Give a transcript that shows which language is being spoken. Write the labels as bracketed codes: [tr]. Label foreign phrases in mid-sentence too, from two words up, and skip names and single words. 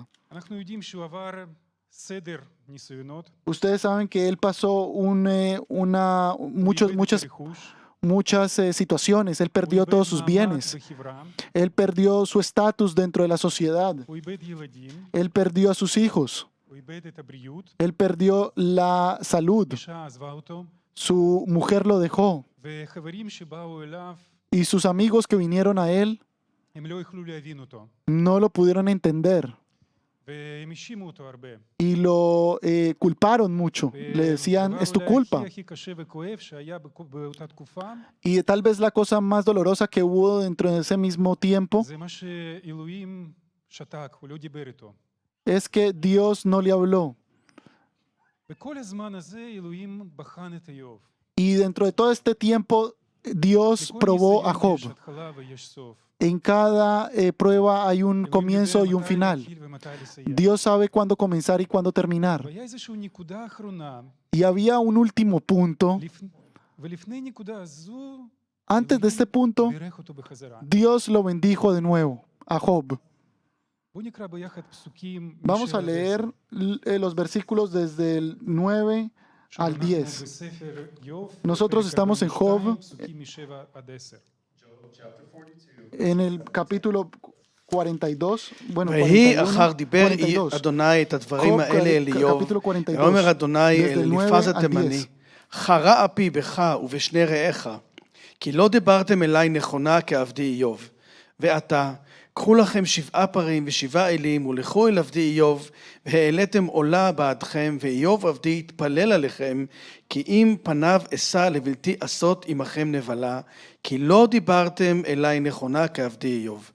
[he] אנחנו יודעים שהוא עבר סדר ניסיונות. [es] Ustedes saben que él pasó [he] הוא איבד את [es] muchas [he] הרכוש, [es] situaciones. Él [he] הוא [es] perdió [he] איבד [es] todos sus [he] מעמד [es] bienes. [he] בחברה, [es] Él perdió su estatus dentro de la sociedad. [he] הוא איבד ילדים, [es] Él perdió a sus hijos. [he] הוא איבד את הבריאות, [es] Él perdió la salud. [he] אישה עזבה אותו, [es] Su mujer lo dejó. [he] וחברים שבאו אליו, [es] Y sus amigos que vinieron a él [he] הם לא יכלו להבין אותו, [es] no lo pudieron entender. [he] והם האשימו אותו הרבה. [es] Y lo culparon mucho. Le decían, es tu [he] והדבר [es] culpa. [he] אולי הכי קשה וכואב שהיה באותה תקופה, [es] Y tal vez la cosa más dolorosa que hubo dentro de ese mismo tiempo [he] זה מה שאלוהים שתק, הוא לא דיבר איתו. [es] es que Dios no le habló. [he] בכל הזמן הזה אלוהים בחן את איוב. [es] Y dentro de todo este tiempo, Dios [he] לכל [es] probó a [he] ניסיון [es] Job. [he] יש התחלה ויש סוף. [es] En cada prueba hay un [he] אלוהים [es] comienzo [he] יודע [es] y un [he] מתי [es] final. [he] להתחיל ומתי לסיים. [es] Dios sabe cuándo comenzar y cuándo terminar. [he] והיה איזושהי נקודה אחרונה, [es] Y había un último punto. [he] ולפני נקודה הזו, [es] Antes de este punto, [he] בירך אותו בחזרה. [es] Dios lo bendijo de nuevo a Job. [he] בואו נקרא ביחד פסוקים [es] Vamos a [he] משבע עד [es] leer [he] עשר. [es] los versículos desde el 9 [he] שוב, [es] al [he] אנחנו [es] 10. [he] בספר איוב, [es] Nosotros [he] פרק [es] estamos en [he] 42, [es] Job. [he] פסוקים משבע עד עשר. [es] En el capítulo 42, bueno, [he] ויהי [es] 41, [he] אחר דיבר [es] 42. [he] אדוני את הדברים [es] חוב [he] האלה אל איוב, [es] capítulo 42, [he] ואומר אדוני [es] desde [he] אל [es] el 9 [he] אליפז [es] al [he] התימני, [es] 10. [he] חרה אפי בך ובשני רעיך, כי לא דיברתם אליי נכונה כעבדי איוב. ועתה, קחו לכם 7 פרים ו7 אלים, ולכו אל עבדי איוב, והעליתם עולה בעדכם, ואיוב עבדי יתפלל עליכם, כי אם פניו אשא לבלתי עשות עמכם נבלה, כי לא דיברתם אליי נכונה כעבדי איוב.